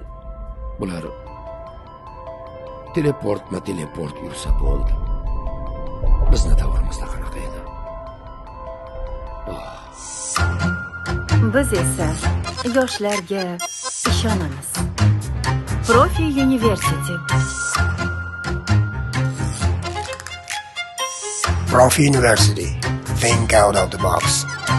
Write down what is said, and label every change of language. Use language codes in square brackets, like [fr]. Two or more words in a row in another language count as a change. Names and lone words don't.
[uz] Bular teleport yursa bo'ldi. Bizni davrimizda qanaqa edi? Biz esa yoshlarga ishonamiz. Profi University. [en] Profi University. Think out of the box.